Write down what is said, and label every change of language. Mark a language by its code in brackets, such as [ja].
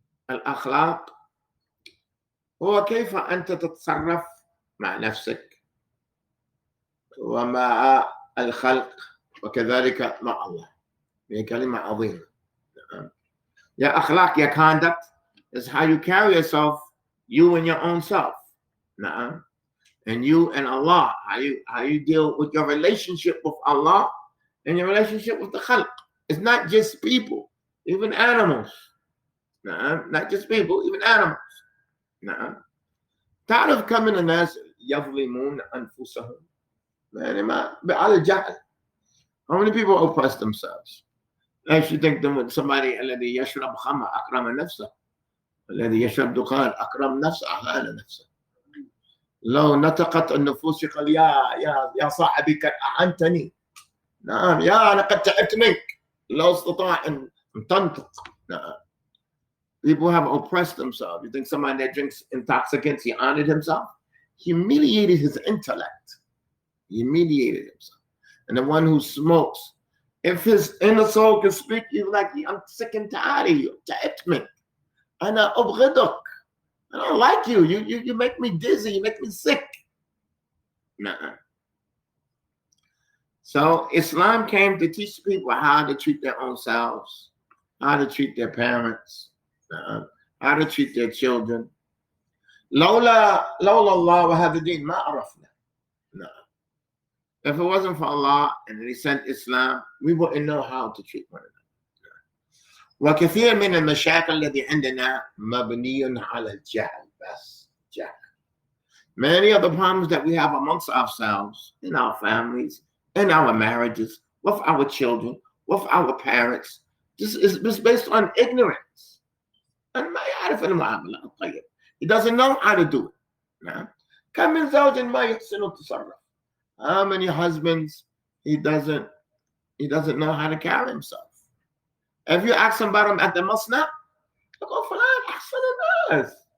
[ar] الأخلاق هو كيف أنت تتصرف مع نفسك ومع الخلق وكذلك مع الله. هي كلمة عظيمة. [en] Your akhlaq, your conduct is how you carry yourself, you and your own self. And you and Allah, how you deal with your relationship with Allah and your relationship with the khalq. It's not just people, even animals. Not just people, even animals. [ar] تعرف كم من الناس يظلمون أنفسهم على الجهل. [en] How many people oppress themselves? I should think somebody [ar] الذي يشرب خمر أكرم نفسه، الذي يشرب دخان أكرم نفسه أهان نفسه. لو نطقت النفوس يقول يا صاحبي قد أعنتني، نعم، يا أنا قد تعبت منك، لو استطاع أن تنطق. [en] People have oppressed themselves. You think somebody that drinks intoxicants, he honored himself? He humiliated his intellect. He humiliated himself. And the one who smokes, if his inner soul can speak, he's like, I'm sick and tired of you. [ar] تعبت منك. أنا أبغضك. [en] I don't like you. You make me dizzy. You make me sick. So Islam came to teach people how to treat their own selves, how to treat their parents, how to treat their children. [ar] لولا الله وهذا الدين ما عرفنا. [en] If it wasn't for Allah and He sent Islam, we wouldn't know how to treat one another. [ar] وكثير من المشاكل الذي عندنا مبني على الجهل بس. جهل. [en] Many of the problems that we have amongst ourselves, in our families, in our marriages, with our children, with our parents, this is based on ignorance. [ar] And ما يعرف المعاملة الطيب. [en] He doesn't know how to do it. [ar] كم من زوج ما يحسن التصرف. [en] How many husbands he doesn't know how to carry himself. If you ask somebody at the masna, they go, [ar] فلان أحسن الناس.